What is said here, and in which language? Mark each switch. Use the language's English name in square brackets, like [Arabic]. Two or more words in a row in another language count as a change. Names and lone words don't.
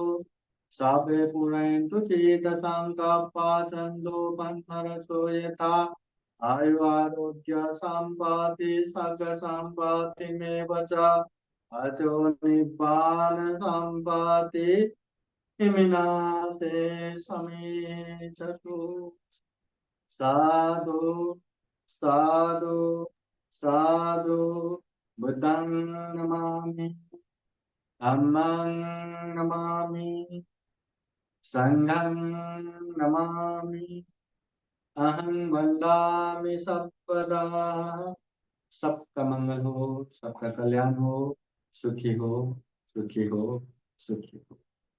[Pali] साभे पुरन्तु चेतसङ्कप्पा चन्दोपन्नरसो यथा आयु आरोग्य सम्पत्ति सर्ग सम्पत्तिमेव च अतो निब्बान सम्पत्ति इमिनाते समीचतु। साधु साधु साधु। बुद्धं नमामि, धम्मं नमामि, संघं नमामि। अहं वन्दामि सर्वदा। [Hindi] सबका मंगल हो, सबका कल्याण हो, सुखी हो, सुखी हो, सुखी हो।